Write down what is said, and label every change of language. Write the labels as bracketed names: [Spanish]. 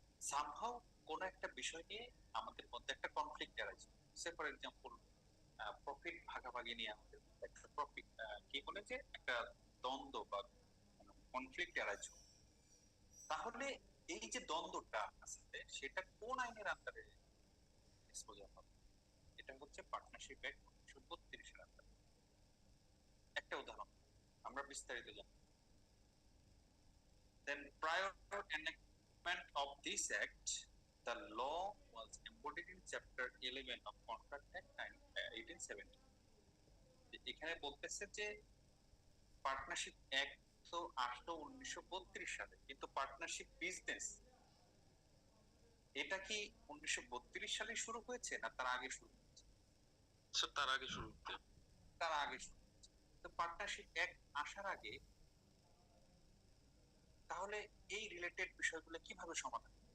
[Bangla] Somehow কোন একটা বিষয় নিয়ে আমাদের মধ্যে একটা conflict arise, [English] say for example [Bangla] profit ভাগাভাগি নিয়ে আমাদের একটা প্রফিট কি বলে যে একটা দ্বন্দ্ব বা কনফ্লিক্ট অ্যারাইজ, তাহলে এই যে দ্বন্দ্বটা আছে সেটা কোন আইনের আন্ডারে এক্সপোজার হবে, এটা হচ্ছে পার্টনারশিপ অ্যাক্ট 1932-এর আন্ডারে। একটা উদাহরণ আমরা বিস্তারিত জানি। [English] Then prior enactment of this act, the law was embodied in chapter 11 of Contract Act 1870. [Bangla] এখানে বলতেছে যে পার্টনারশিপ অ্যাক্ট তো আসলো 1932 সালে, কিন্তু পার্টনারশিপ বিজনেস এটা কি 1932 সালে শুরু হয়েছে না তার আগে শুরু হয়েছে? তার আগে শুরু হয়েছে, তার আগে শুরু হয়েছে। তো পার্টনারশিপ অ্যাক্ট আসার আগে তাহলে এই রিলেটেড বিষয়গুলো কিভাবে সমাধান?